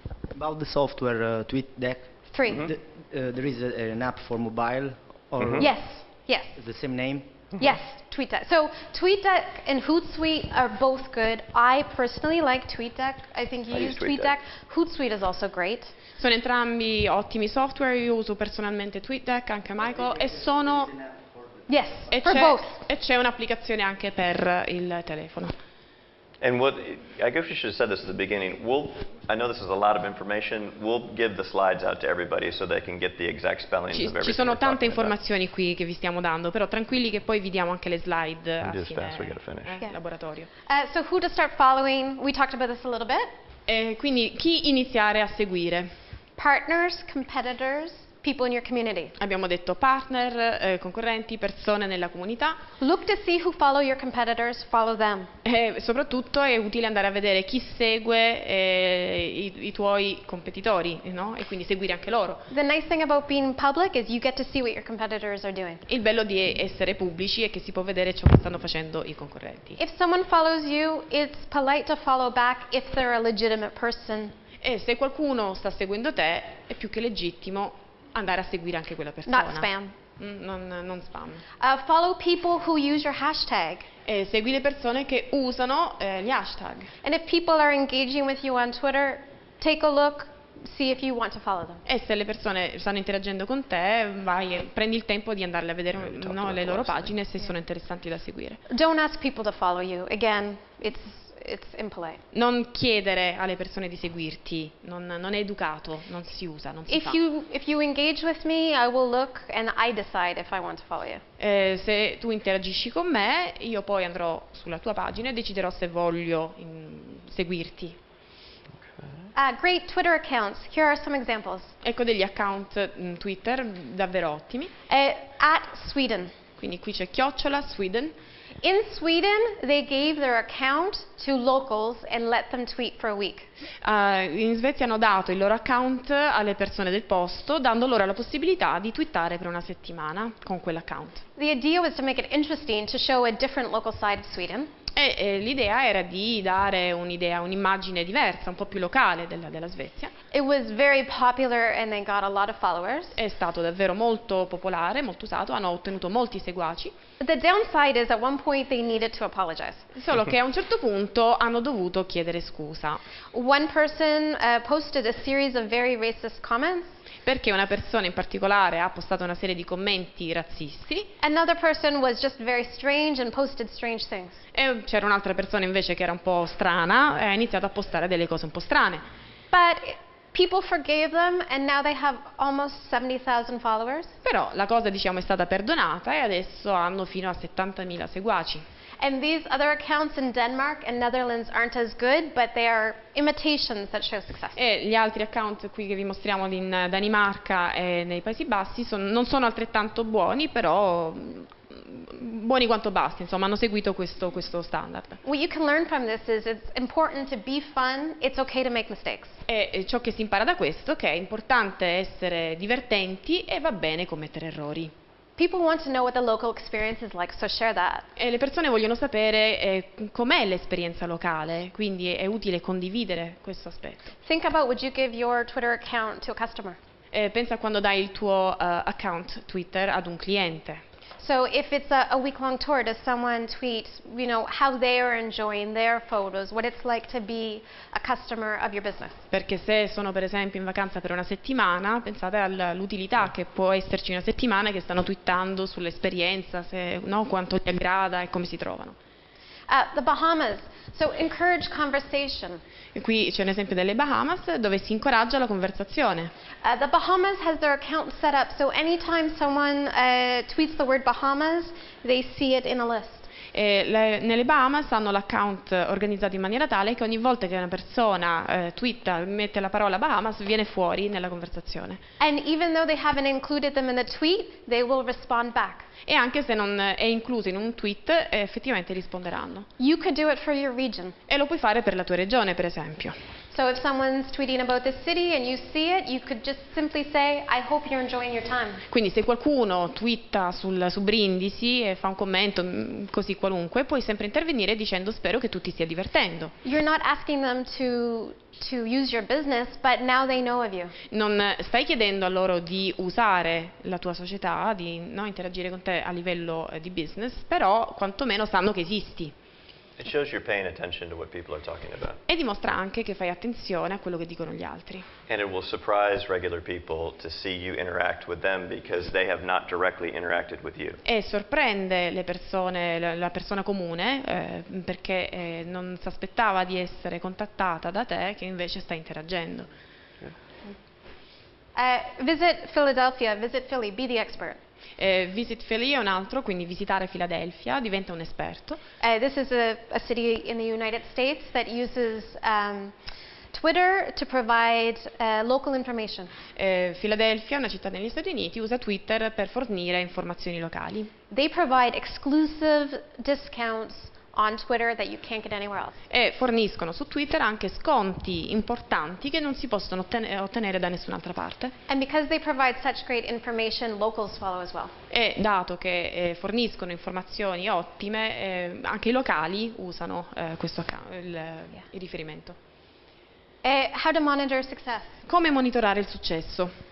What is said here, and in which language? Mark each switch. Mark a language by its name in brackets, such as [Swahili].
[English] About the software TweetDeck. 3. There is an app for mobile, or Yes. the same name. Yes, TweetDeck. So TweetDeck and Hootsuite are both good. I personally like TweetDeck. I think you I use use TweetDeck. Hootsuite is also great. [Italian] Sono entrambi ottimi software, io uso personalmente TweetDeck, anche Michael, e sono... [English] Yes, for both. [Italian] E c'è un'applicazione anche per il telefono. [English] And I guess we should have said this at the beginning. I know this is a lot of information. We'll give the slides out to everybody so they can get the exact spellings of everything. [Italian] Ci sono [English] we're [Italian] tante [English] talking about. [Italian] informazioni qui che vi stiamo dando, però tranquilli che poi vi diamo anche le slide a [English] Just fast, we gotta fine finish. [Italian] laboratorio. [English] So who to start following? We talked about this a little bit. [Italian] Quindi chi iniziare a seguire? [English] Partners, competitors, people in your community. [Italian] Abbiamo detto partner, concorrenti, persone nella comunità. [English] Look to see who follow your competitors, follow them. [Italian] E soprattutto è utile andare a vedere chi segue i tuoi competitori, no? E quindi seguire anche loro. [English] The nice thing about being public is you get to see what your competitors are doing. [Italian] Il bello di essere pubblici è che si può vedere ciò che stanno facendo i concorrenti. [English] If someone follows you, it's polite to follow back if they're a legitimate person. [Italian] E se qualcuno sta seguendo te, è più che legittimo andare a seguire anche quella persona. [English] Not spam. [Italian] Non spam. [English] Follow people who use your hashtag. [Italian] E segui le persone che usano gli hashtag. [English] And if people are engaging with you on Twitter, take a look. see if you want to follow them. [Italian] E se le persone stanno interagendo con te, prendi il tempo di andarle a vedere le loro pagine se sono interessanti da seguire. [English] Don't ask people to follow you. Again, it's impolite. [Italian] Non chiedere alle persone di seguirti, non è educato, non si usa, non si fa. [English] If you engage with me, I will look and I decide if I want to follow you. [Italian] Se tu interagisci con me, io poi andrò sulla tua pagina e deciderò se voglio seguirti. [English] Great Twitter accounts. Here are some examples. [Italian] Ecco degli account Twitter davvero ottimi. [English] At Sweden. [Italian] Quindi qui c'è @Sweden. [English] In Sweden, they gave their account to locals and let them tweet for a week. [Italian] In Svezia hanno dato il loro account alle persone del posto, dando loro la possibilità di twittare per una settimana con quell'account. [English] The idea was to make it interesting to show a different local side of Sweden. [Italian] E l'idea era di dare un'immagine diversa, un po' più locale della Svezia. [English] It was very popular and they got a lot of followers. [Italian] È stato davvero molto popolare, molto usato, hanno ottenuto molti seguaci. [English] But the downside is at one point they needed to apologize. [Italian] Solo che a un certo punto hanno dovuto chiedere scusa. [English] One person posted a series of very racist comments. [Italian] Perché una persona in particolare ha postato una serie di commenti razzisti. [English] Another person was just very strange and posted strange things. [Italian] E c'era un'altra persona invece che era un po' strana e ha iniziato a postare delle cose un po' strane. [English] But people forgave them and now they have almost 70,000 followers. [Italian] Però la cosa è stata perdonata e adesso hanno fino a 70.000 seguaci. [English] And these other accounts in Denmark and Netherlands aren't as good, but they are imitations that show success. [Italian] E gli altri account qui che vi mostriamo in Danimarca e nei Paesi Bassi non sono altrettanto buoni, però buoni quanto basti, insomma, hanno seguito questo standard. [English] What you can learn from this is it's important to be fun, it's okay to make mistakes. [Italian] E ciò che si impara da questo è che è importante essere divertenti e va bene commettere errori. [English] People want to know what the local experience is like, so share that. [Italian] E le persone vogliono sapere com'è l'esperienza locale, quindi è utile condividere questo aspetto. [English] Think about would you give your Twitter account to a customer? [Italian] Pensa quando dai il tuo account Twitter ad un cliente. [English] So if it's a week-long tour, does someone tweet, how they are enjoying their photos, what it's like to be a customer of your business? [Italian] Perché se sono per esempio in vacanza per una settimana, pensate all'utilità che può esserci una settimana che stanno twittando sull'esperienza, quanto gli aggrada e come si trovano. [English] The Bahamas. So encourage conversation. [Italian] E qui c'è un esempio delle Bahamas dove si incoraggia la conversazione. [English] The Bahamas has their account set up so anytime someone tweets the word Bahamas, they see it in a list. [Italian] Nelle Bahamas hanno l'account organizzato in maniera tale che ogni volta che una persona twitta, mette la parola Bahamas, viene fuori nella conversazione. [English] And even though they haven't included them in the tweet, they will respond back. [Italian] E anche se non è incluso in un tweet, effettivamente risponderanno. [English] You could do it for your region. [Italian] E lo puoi fare per la tua regione, per esempio. [English] So if someone's tweeting about the city and you see it, you could just simply say, I hope you're enjoying your time. [Italian] Quindi se qualcuno twitta su Brindisi e fa un commento così qualunque, puoi sempre intervenire dicendo spero che tu ti stia divertendo. [English] You're not asking them to use your business, but now they know of you. [Italian] Non stai chiedendo a loro di usare la tua società, di interagire con te a livello di business, però quantomeno sanno che esisti. [English] It shows you're paying attention to what people are talking about. [Italian] E dimostra anche che fai attenzione a quello che dicono gli altri. [English] And it will surprise regular people to see you interact with them because they have not directly interacted with you. [Italian] E sorprende le persone, la persona comune, perché non si aspettava di essere contattata da te che invece sta interagendo. [English] Visit Philadelphia, visit Philly, be the expert. [Italian] Visit Philly è un altro, quindi visitare Filadelfia, diventa un esperto. [English] This is a city in the United States that uses Twitter to provide local information. [Italian] Filadelfia, una città negli Stati Uniti, usa Twitter per fornire informazioni locali. [English] They provide exclusive discounts on Twitter that you can't get anywhere else. [Italian] E forniscono su Twitter anche sconti importanti che non si possono ottenere da nessun'altra parte. [English] And because they provide such great information, locals follow as well. [Italian] E dato che forniscono informazioni ottime, anche i locali usano questo il riferimento. [English] How to monitor success. [Italian] Come monitorare il successo?